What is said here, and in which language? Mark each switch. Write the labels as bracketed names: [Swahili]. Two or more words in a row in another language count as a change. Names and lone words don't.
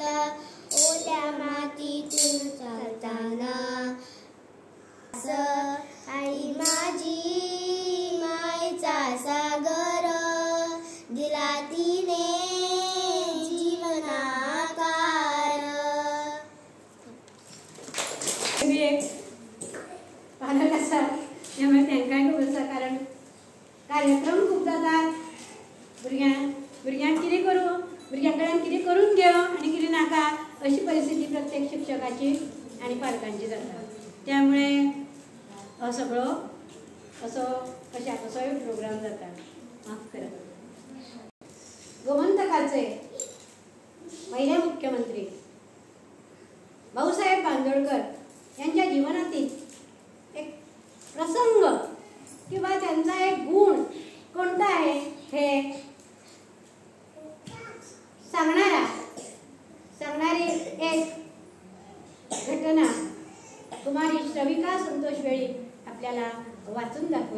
[Marathi] ओल्या मातीतून चालताना आई माझी मायेचा सागर, दिला तिने जीवनाकार. [Konkani] पालक असा त्यामुळे तांकांय बसा. कारण कार्यक्रम खूप जातात. भुरग्यांक कितें करूं, भुरग्यां कितें करून घेव आणि कितें नाका अशी परिस्थिती प्रत्येक शिक्षकाची आणि पालकांची जाता. त्यामुळे सगळो असो कशाचोय प्रोग्राम जाता. माफ करा. [Marathi] गोमंतकाचे पहिले मुख्यमंत्री भाऊसाहेब बांदोडकर यांच्या जीवनातील एक प्रसंग किंवा त्यांचा एक गुण कोणता आहे हे सांगणारी एक घटना कुमारी श्रविका संतोष वेळी आपल्याला वाचून दाखवेल.